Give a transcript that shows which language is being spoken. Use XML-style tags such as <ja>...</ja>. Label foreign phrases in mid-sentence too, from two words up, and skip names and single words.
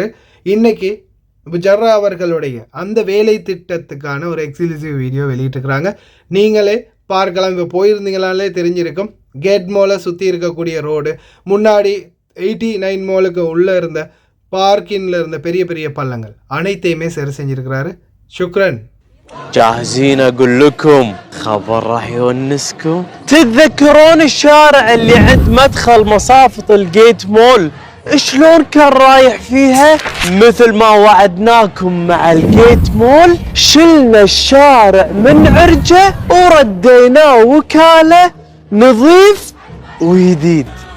<ta>இன்றைக்கி புஜர்ரா அவர்களுடைய அந்த வேலை திட்டத்துக்கான ஒரு</ta> <en>exclusive video</en> <ta>வெளியிட்டிருக்கிறாங்க. நீங்களே பார்க்கலாம். இப்போ போயிருந்தீங்களாலே தெரிஞ்சிருக்கும். கேட் மாலை சுற்றி இருக்கக்கூடிய ரோடு, முன்னாடி 89 மாலுக்கு உள்ளே இருந்த பார்க்கிங்கில் இருந்த பெரிய பெரிய பள்ளங்கள் அனைத்தையுமே சரி செஞ்சுருக்கிறாரு.</ta> <ar>شكرا. جاهزين اقول لكم خبر راح يونسكم. تتذكرون الشارع اللي عند مدخل مصافة الجيت مول شلون كان رايح فيها؟ مثل ما وعدناكم مع الجيت مول شلنا الشارع من عرجه ورديناه وكالة نظيف وجديد.</ar>